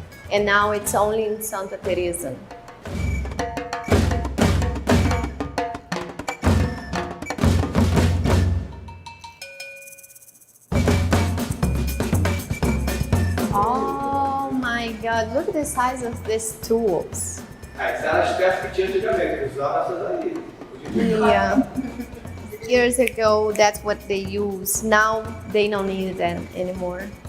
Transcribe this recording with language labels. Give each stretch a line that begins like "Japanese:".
English: And now it's only in Santa Teresa. Oh my god, look at the size of these tools.
Portuguese: Essa era as peças que tinha antigamente, usava essas aí.
English: Yeah. Years ago, that's what they use. Now they don't need them anymore.